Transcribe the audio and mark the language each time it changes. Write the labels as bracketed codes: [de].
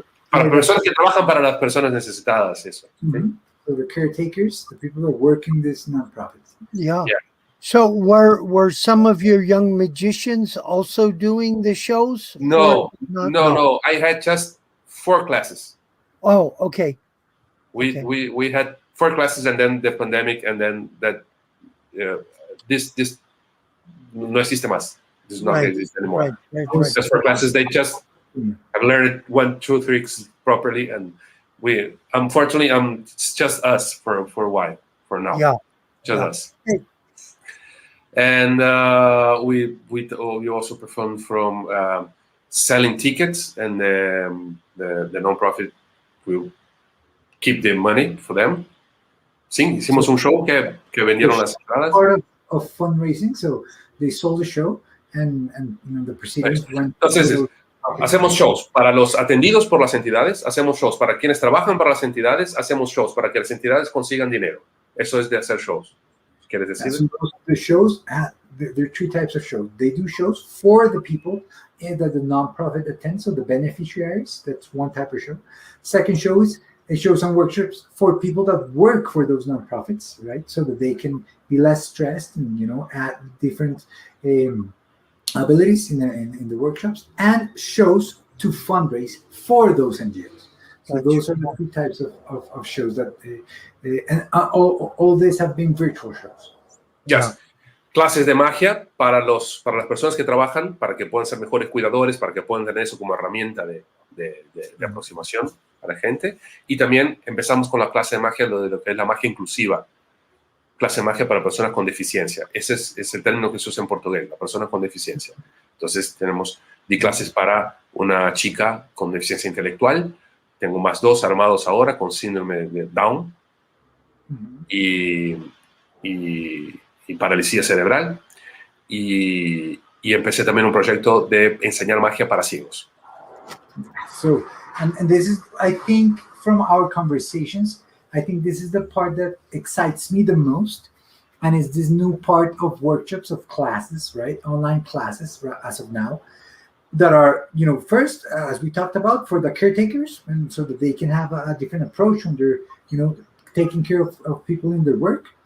[es] Para personas que trabajan para las personas necesitadas, eso. Mm-hmm. [en] So the caretakers, the people that are working this nonprofits. Yeah. So were some of your young magicians also doing the shows? No. I had just 4 classes. Oh, okay. We had 4 classes, and then the pandemic, and then that this [es] no existe más. [en] This is not exist anymore. Right. Just 4 classes. They just have learned 1, 2 tricks properly, and we unfortunately it's just us for a while for now. Just us. Hey. And we also performed from selling tickets, and the nonprofit will keep the money for them. [es] Sí, hicimos un show que vendieron las entradas. [en] Part of fundraising, so they sold the show, and the proceedings went. [es] Entonces, hacemos shows para los atendidos por las entidades, hacemos shows para quienes trabajan para las entidades, hacemos shows para que las entidades consigan dinero. Eso es de hacer shows. ¿Quieres decir? [en] So the shows, there are 2 types of shows. They do shows for the people that the nonprofit attends, so the beneficiaries. That's one type of show. Second show is shows and workshops for people that work for those nonprofits, right? So that they can be less stressed and add different abilities in the workshops, and shows to fundraise for those NGOs. So those are the 2 types of shows that, and all these have been virtual shows. Yes. [es] Clases de magia para las personas que trabajan, para que puedan ser mejores cuidadores, para que puedan tener eso como herramienta de aproximación a la gente. Y también empezamos con la clase de magia, de lo que es la magia inclusiva. Clase de magia para personas con deficiencia. Ese es el término que se usa en portugués, la persona con deficiencia. Entonces di clases para una chica con deficiencia intelectual. Tengo más 2 armados ahora con síndrome de Down y parálisis cerebral. Y empecé también un proyecto de enseñar magia para ciegos. [en] So, and this is, I think, from our conversations, I think this is the part that excites me the most, and is this new part of workshops, of classes, right? Online classes as of now, that are, first, as we talked about, for the caretakers, and so that they can have a different approach when they're, taking care of people in their work.